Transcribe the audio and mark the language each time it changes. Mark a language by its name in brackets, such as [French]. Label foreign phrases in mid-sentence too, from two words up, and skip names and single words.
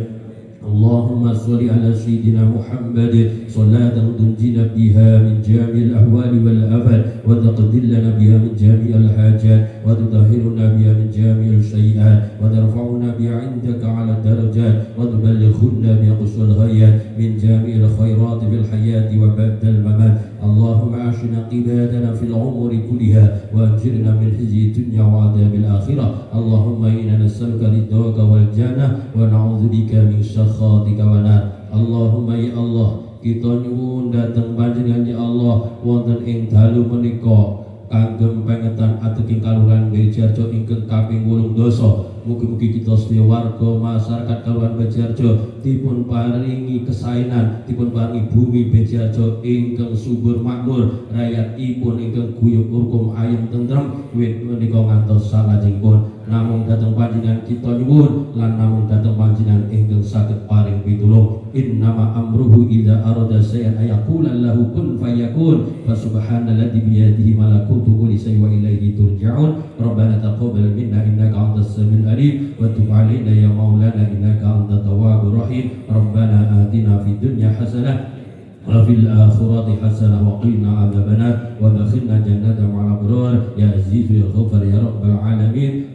[Arabic] اللهم صل على سيدنا محمد صلاة تنجينا بها من جميع الأهوال والآفات وتقضي لنا بها من جميع الحاجات وتطهرنا بها من جميع السيئات وترفعنا بها عندك على الدرجات وتبلغنا بها قصى الغايات من جميع الخيرات في الحياة وبعد الممات. اللهم أعشنا عبادنا في العمر كلها وأجرنا من خزي الدنيا وعذاب الآخرة. اللهم إنا نسألك رضاك والجنة ونعوذ بك من سخطك والنار. اللهم يا الله, [Javanese] kita nyuwun dhateng panjenengan [Arabic] يا الله [Javanese] wonten ing dalu menika kagem pengetan ateking kalurahan Bejarjo ingkang kaping 8. Mugi-mugi kita sedaya warga masyarakat Kalurahan Bejarjo dipun paringi kesainan, dipun paringi bumi Bejarjo ingkang subur makmur, rakyatipun ingkang guyub rukun ayem tentrem wit menika ngantos salajengipun. Namung dhateng panjenengan kita nyuwun lan namung dhateng panjenengan ingkang saged paring pitulung. [Arabic] إنما أمره إذا أراد شيئا أن يقول له كن فيكون. فسبحان الذي بيده ملكوت كل شيء وإليه ترجعون. ربنا تقبل منا إنك أنت السميع العليم وتب علينا يا مولانا إنك أنت التواب الرحيم. ربنا آتنا في الدنيا حسنة وفي الآخرة حسنة وقنا عذاب النار وادخلنا جنة مع الأبرار يا عزيز يا غفار يا رب العالمين.